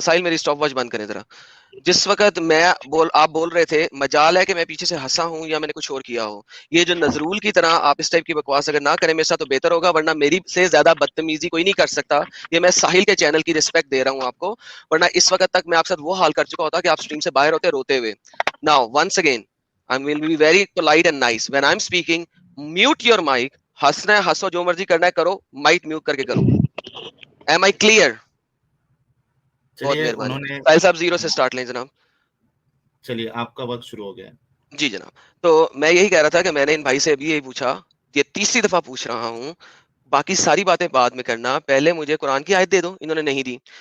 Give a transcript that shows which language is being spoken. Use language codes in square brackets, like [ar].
[ur] ساحل میری stop watch بند کریں ذرا. جس وقت آپ بول رہے تھے مجال ہے کہ میں پیچھے سے ہنسا ہوں یا میں نے کچھ اور کیا ہو, یہ جو نظرول کی طرح آپ اس ٹائپ کی بکواس اگر نہ کریں میرے ساتھ تو بہتر ہوگا, ورنہ میری سے زیادہ بدتمیزی کوئی نہیں کر سکتا. یہ میں ساحل کے چینل کی رسپیکٹ دے رہا ہوں آپ کو, ورنہ اس وقت تک میں آپ ساتھ وہ حال کر چکا ہوتا کہ آپ اسٹریم سے باہر ہوتے روتے ہوئے. [en] Now once again I will be very polite and nice when I'm speaking. Mute your mic. [ur] ہنسنا ہے ہنسو, جو مرضی کرنا ہے کرو, مائک میوٹ کر کے کرو. [en] Am I clear? بہت [ur] چلیے مہربانی. انہوں نے ساحل صاحب زیرو سے سٹارٹ لیں جناب. چلیے آپ کا وقت شروع ہو گیا. جی جناب. تو میں یہی کہہ رہا تھا کہ میں نے ان بھائی سے ابھی یہی پوچھا, یہ تیسری دفعہ پوچھ رہا ہوں, باقی ساری باتیں بعد میں کرنا, پہلے مجھے قرآن کی آیت دے دو. انہوں نے نہیں دی.